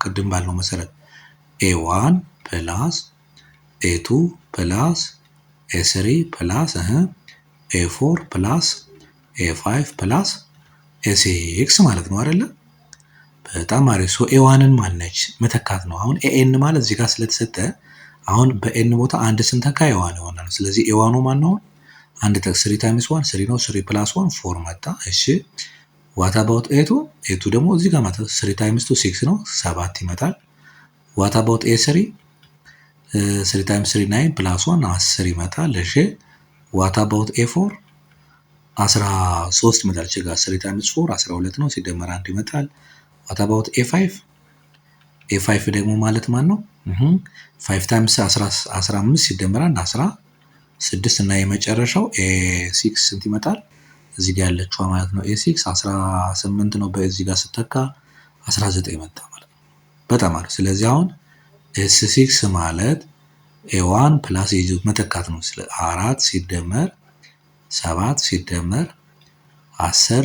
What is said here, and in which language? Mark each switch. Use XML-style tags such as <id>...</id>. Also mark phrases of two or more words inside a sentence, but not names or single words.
<am>ቅድም ባልነው መሰረት a1 ፕላስ a2 ፕላስ a3 ፕላስ a4 ፕላስ a5 ፕላስ a6 ማለት ነው አይደለ? በጣም አሪፍ። ሶ a1ን ማነች መተካት ነው። አሁን an ማለት እዚህ ጋር ስለተሰጠ አሁን በn ቦታ አንድ ስንተካ a1 ይሆናል። ስለዚህ a1ኑ ማን ነው? አንድ ተክ 3 ታይምስ 1 3 ነው። 3 ፕላስ 1 4 መጣ። እሺ</am> <en>what about a2?</en> <am>a2 ደግሞ እዚህ ጋር ማለት 3 ታይምስ 2 6 ነው 7 ይመጣል።</am> <en>what about a3?</en> <am>3 ታይምስ 3 9 ፕላስ 1 10 ይመጣል። እሺ</am> <en>what about a4?</en> <am>13 ይመጣል። እሺ ጋር 3 ታይምስ 4 12 ነው ሲደመር 1 ይመጣል።</am> <en>what about a5?</en> <am>a5 ደግሞ ማለት ማን ነው? 5 ታይምስ 15 ሲደመር 1 16 እና የመጨረሻው a6 ስንት ይመጣል? እዚህ ጋር ያለችው ማለት ነው a6 18 ነው። በዚህ ጋር ስተካ 19 መጣ ማለት ነው። በጣም አሪፍ። ስለዚህ አሁን s6 ማለት a1 ፕላስ a2 መተካት ነው። 4 ሲደመር 7 ሲደመር 10</am>